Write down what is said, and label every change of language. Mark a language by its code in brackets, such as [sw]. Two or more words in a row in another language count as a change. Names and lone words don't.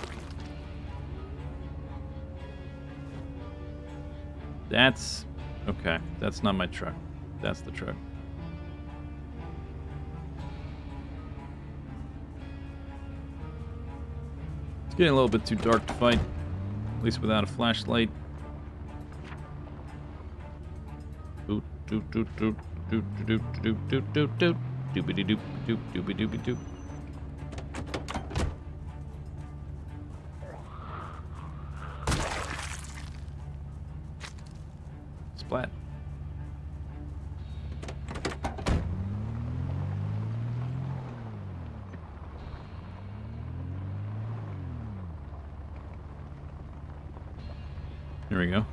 [en] That's... okay, that's not my truck. That's the truck. It's getting a little bit too dark to fight, at least without a flashlight. Doot doot doot doot doot doot doot doot doot doot doobity doop doop doobie doobie doop. Splat. Here we go.